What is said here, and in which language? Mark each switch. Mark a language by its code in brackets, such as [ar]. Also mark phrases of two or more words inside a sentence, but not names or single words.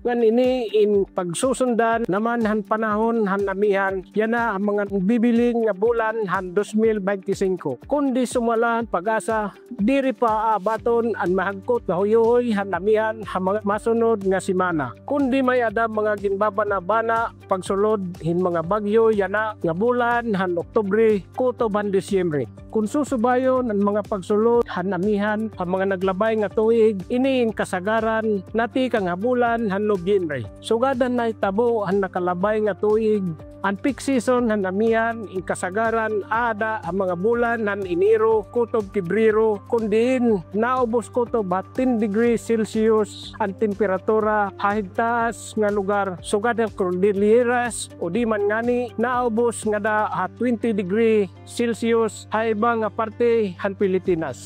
[war] Ngan ini in pagsusundan naman han panahon han namihan, yan na ang mga bibiling nga bulan han 2025. Kundi sumala han pag-asa, diri pa abaton ang mahagkot na huyuhoy han namihan han mga masunod nga simana. Kundi may ada mga ginbabana-bana pagsulod hin mga bagyo yan na nga bulan han Oktubre, kutob han Disyembre. Kung susubayon ang mga pagsulod hanamihan ang mga naglabay nga tuig iniin kasagaran nati kang habulan han Nobyembre. Sugadan na itabo ang nakalabay nga tuig ang [en] peak season [war] hanamihan in kasagaran ada ang mga bulan han Enero kutob Pebrero kundiin naubos kutob 10 [en] degrees Celsius [war] ang temperatura hahigtaas nga lugar. Sugadan Cordilleras o di man ngani naubos nga da 20 [en] degree Celsius [war] ha iba nga parte han Pilipinas.